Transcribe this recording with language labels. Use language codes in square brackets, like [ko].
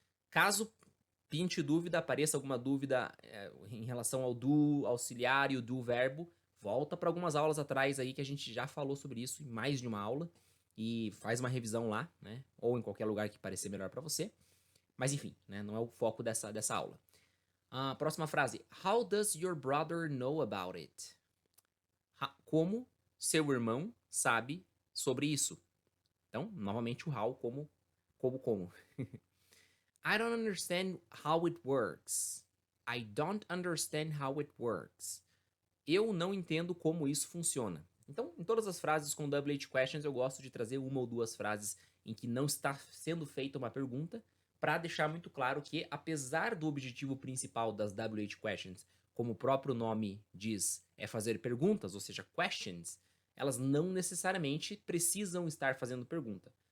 [pt] Caso pinte dúvida, apareça alguma dúvida em relação ao do auxiliar e o do verbo, volta para algumas aulas atrás aí que a gente já falou sobre isso em mais de uma aula e faz uma revisão lá, né? Ou em qualquer lugar que parecer melhor para você. Mas enfim, né? Não é o foco dessa aula. Próxima frase. [en] How does your brother know about it? [pt] Como seu irmão sabe sobre isso? Então, novamente o how como. [en] I don't understand how it works. I don't understand how it works. [pt] Eu não entendo como isso funciona. Então, em todas as frases com WH questions, eu gosto de trazer uma ou duas frases em que não está sendo feita uma pergunta, para deixar muito claro que, apesar do objetivo principal das WH questions, como o próprio nome diz, é fazer perguntas, ou seja, questions, elas não necessariamente precisam estar fazendo pergunta.